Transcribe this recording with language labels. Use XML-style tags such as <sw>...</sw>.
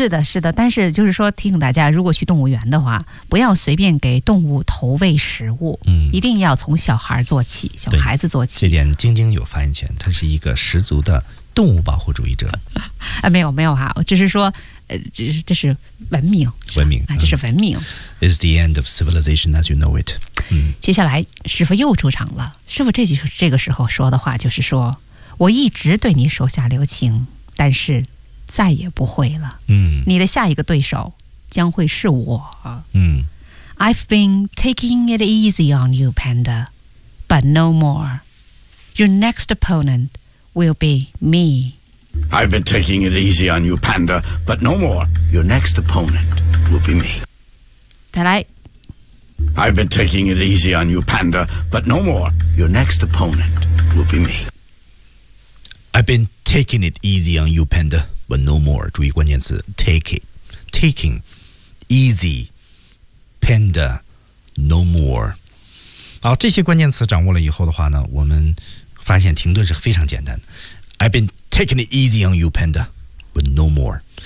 <zh>是的，但是就是说提醒大家，如果去动物园的话，不要随便给动物投喂食物。一定要从小孩做起，小孩子做起。这点晶晶有发言权，他是一个十足的动物保护主义者。没有哈，只是说这是文明。是文明。这是文明。</zh> <en>It's the end of civilization as you know it.</en> <zh>接下来师傅又出场了。师傅这个时候说的话就是说，我一直对你手下留情，但是再也不会了。你的下一个对手将会是我。</zh> <en>I've been taking it easy on you, Panda, but no more. Your next opponent will be me. I've been taking it easy on you, Panda, but no more. Your next opponent will be me.</en> <zh>再来。</zh> <en>I've been taking it easy on you, Panda, but no more. Your next opponent will be me. I've been taking it easy on you, Panda, but no more.</en> <zh>注意关键词</zh> <en>take it, taking, easy, Panda, no more.</en> <zh>好，这些关键词掌握了以后的话呢，我们发现停顿是非常简单的。</zh> <en>I've been taking it easy on you, Panda, but no more.</en>